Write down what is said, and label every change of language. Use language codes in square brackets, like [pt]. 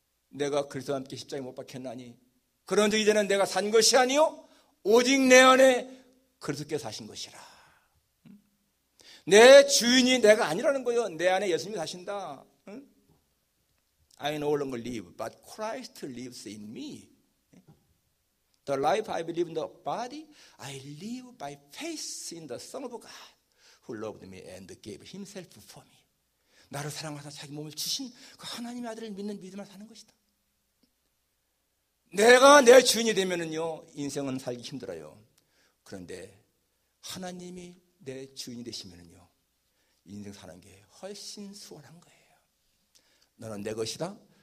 [ko] 내가 그리스도와 함께 십자가에 못 박혔나니 그런즉 이제는 내가 산 것이 아니요 오직 내 안에 그리스도께서 사신 것이라. 내 주인이 내가 아니라는 거예요. 내 안에 예수님이 사신다. [en] I no longer live, but Christ lives in me. The life I believe in the body, I live by faith in the Son of God, who loved me and gave himself for me. [ko] 나를 사랑하사 자기 몸을 주신 그 하나님의 아들을 믿는 믿음을 사는 것이다. 내가 내 주인이 되면은요, 인생은 살기 힘들어요. 그런데 하나님이 내 주인이 되시면은요, 인생 사는 게 훨씬 수월한 거예요. 너는 내 것이다.